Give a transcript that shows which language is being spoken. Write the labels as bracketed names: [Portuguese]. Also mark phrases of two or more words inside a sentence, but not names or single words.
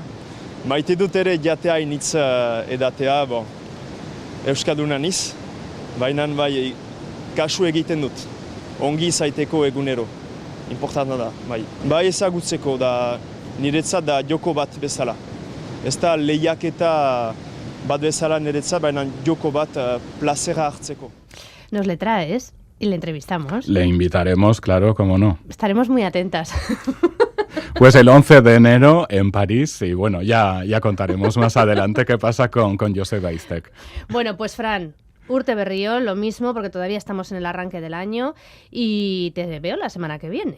[Basque] Maite dut ere jatea initz edatea, euskaduna niz, baina bai kasu egiten dut, ongi izaiteko egunero, importanta da, bai. Bai ezagutzeko da, niretzat da joko bat bezala. Ez da lehiaketa bat bezala niretzat, baina joko bat plazera hartzeko. [Spanish] Nos le traes y le entrevistamos. Le invitaremos, claro, cómo no. Estaremos muy atentas. Pues el 11 de enero en París y bueno, ya contaremos más adelante qué pasa con Joseba Istek. Bueno, pues Fran, [Basque] Urte Berrión, [Spanish] lo mismo porque todavía estamos en el arranque del año y te veo la semana que viene.